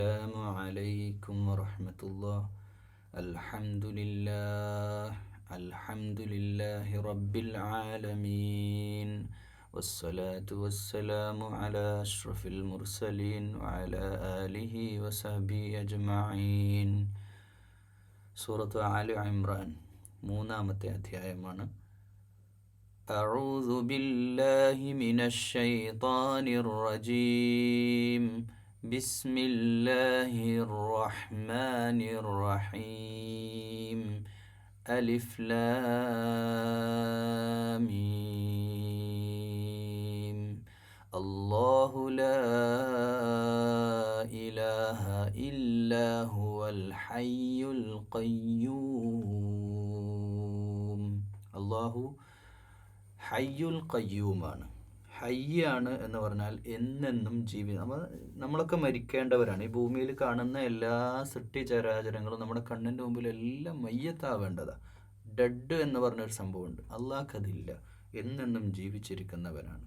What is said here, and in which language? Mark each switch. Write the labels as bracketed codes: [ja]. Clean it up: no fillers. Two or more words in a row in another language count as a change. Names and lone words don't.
[ar] السلام عليكم ورحمة الله. الحمد لله رب العالمين، والصلاة والسلام على أشرف المرسلين وعلى آله وصحبه أجمعين. [ml] സൂറത്ത് ആലി ഇമ്രാൻ 3-ാമത്തെ അധ്യായമാണ്. [ar] أعوذ بالله من الشيطان الرجيم. بسم الله الرحمن الرحيم. ألف لام ميم. الله لا إله إلا هو الحي القيوم. الله الحي القيوم. [ml] ഹയ്യാണ് എന്ന് പറഞ്ഞാൽ എന്നെന്നും നമ്മളൊക്കെ മരിക്കേണ്ടവരാണ്. ഈ ഭൂമിയിൽ കാണുന്ന എല്ലാ സൃഷ്ടിചരാചരങ്ങളും നമ്മുടെ കണ്ണിൻ്റെ മുമ്പിൽ എല്ലാം മയ്യത്താവേണ്ടതാണ്. ഡെഡ് എന്ന് പറഞ്ഞൊരു സംഭവമുണ്ട്. അള്ളാഹ് അതില്ല, എന്നെന്നും ജീവിച്ചിരിക്കുന്നവനാണ്.